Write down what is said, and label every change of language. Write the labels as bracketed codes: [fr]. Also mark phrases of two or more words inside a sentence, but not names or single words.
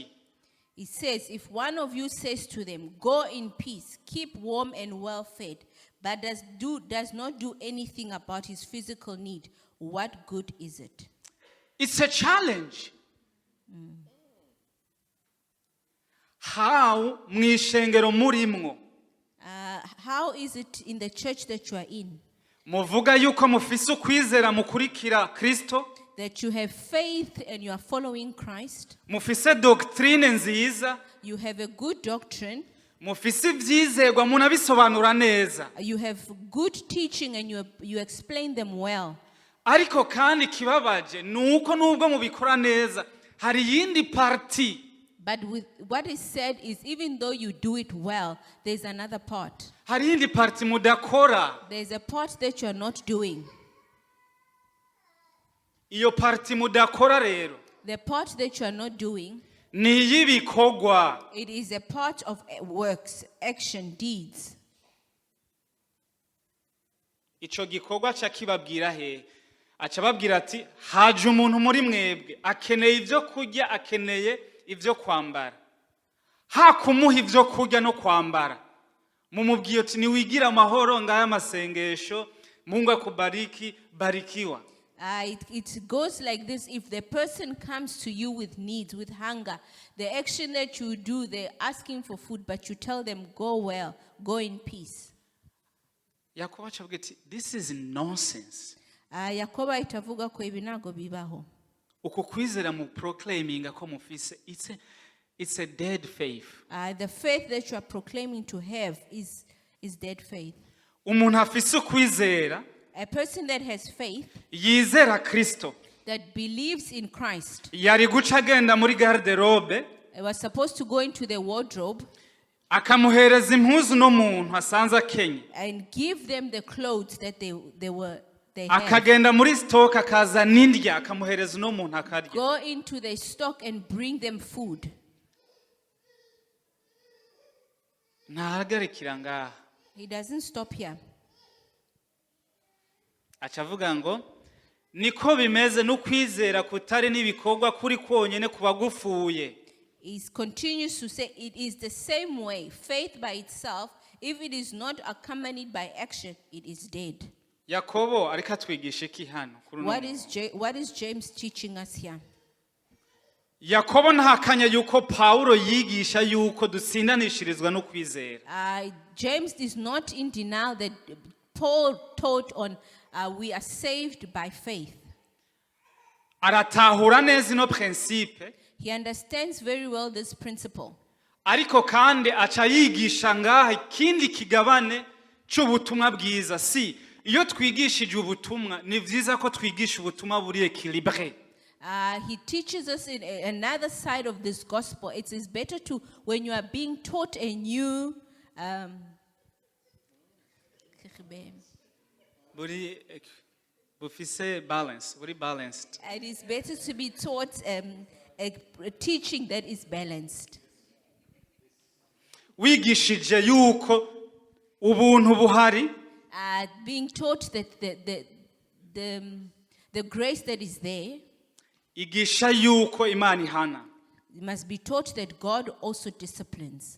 [en] He says, if one of you says to them, go in peace, keep warm and well fed, but does not do anything about his physical need, what good is it? It's a challenge. How [rn] mwishengero murimwo [en] How is it in the church that you are in? [rn] muvuga yuko mufise ukwizera mukurikira Kristo, [en] That you have faith and you are following Christ, [rn] mufise doctrine nziza, [en] you have a good doctrine, [rn] mufise ivyizerwa munabisobanura neza, [en] you have good teaching and you explain them well. [rn] ariko kandi kibabaje nuko nubwo mubikora neza hari yindi parti. [en] But with what is said is, even though you do it well, there's another part. [rn] Hari yindi parti mudakora. [en] There's a part that you are not doing. [rn] Iyo parti mudakora rero [en] The part that you are not doing, [rn] ni y'ibikorwa. [en] it is a part of works, action, deeds. [rn] Ico gikorwa ca kibabwira he aca babwira ati haje umuntu muri mwebwe akeneye ivyo kurya akeneye ivyo kwambara. Hakumuha ivyo kurya no kwambara mumubwiye ati niwigira amahoro ngaya masengesho [sw] Mungu akubariki barikiwa. [en] It goes like this. If the person comes to you with needs, with hunger, the action that you do, they're asking for food, but you tell them, go well, go in peace. [rn] Yakobo aca avuga ati [en] this is nonsense. [rn] Yakobo itavuga ko ibi ntago bibaho. Uko kwizera mu proclaiming ko mufise [en] it's a dead faith. The faith that you are proclaiming to have is dead faith. [rn] Umuntu afise ukwizera [en] A person that has faith, [rn] yizera Kristo, [en] that believes in Christ, [rn] yari guca agenda muri garderobe [en] was supposed to go into the wardrobe [rn] akamuhereza impuzu no muntu asanze akenye, [en] and give them the clothes that they have. [rn] akagenda muri stock akaza n'indya akamuhereza no muntu akarya. [en] Go into the stock and bring them food. [rn] Ntahagarikira ngaha. [en] He doesn't stop here. [rn] Aca avuga ngo niko bimeze n'ukwizera kutari n'ibikorwa kuri kwonyene kuba gufuye. [en] He continues to say it is the same way. Faith by itself, if it is not accompanied by action, it is dead. [rn] Yakobo ariko atwigisha iki hano kuri uno [en] What is James teaching us here? [rn] Yakobo ntahakanya yuko Pawulo yigisha yuko dutsindanishirizwa no kwizera. [en] James is not in denial that Paul taught on we are saved by faith. [rn] Aratahura neza ino principe. [en] He understands very well this principle. [rn] Ariko kandi aca yigisha ngaha ikindi kigabane cy'ubutumwa bwiza. Si iyo twigishije ubutumwa ni vyiza ko twigisha ubutumwa buri equilibre. [en] He teaches us in another side of this gospel. It is better to, when you are being taught a new balance, very balanced. it is better to be taught a teaching that is balanced. [rn] Wigishije yuko ubuntu buhari. [en] Being taught that the grace that is there. [rn] Igisha yuko Imana ihana. [en] You must be taught that God also disciplines.